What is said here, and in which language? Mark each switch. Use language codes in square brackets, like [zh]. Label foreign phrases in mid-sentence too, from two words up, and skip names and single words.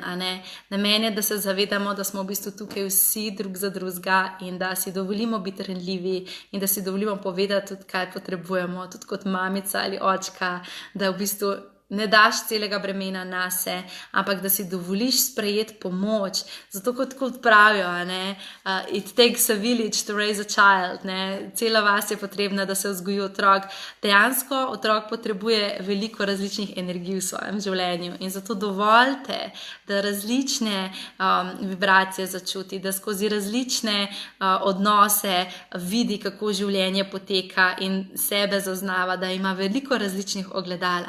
[sl] Namen je, da se zavedamo, da smo v bistvu tukaj vsi drug za drugega in da si dovolimo biti renljivi in da si dovolimo povedati tudi, kaj potrebujemo, tudi kot mamica ali očka, da v bistvu ne daš celega bremena nase, ampak da si dovoliš sprejeti pomoč. Zato kot pravijo, [en] it takes a village to raise a child. [sl] Cela vas je potrebna, da se vzgoji otrok. Dejansko otrok potrebuje veliko različnih energij v svojem življenju in zato dovolite, da različne vibracije začuti, da skozi različne odnose vidi, kako življenje poteka in sebe zaznava, da ima veliko različnih ogledal.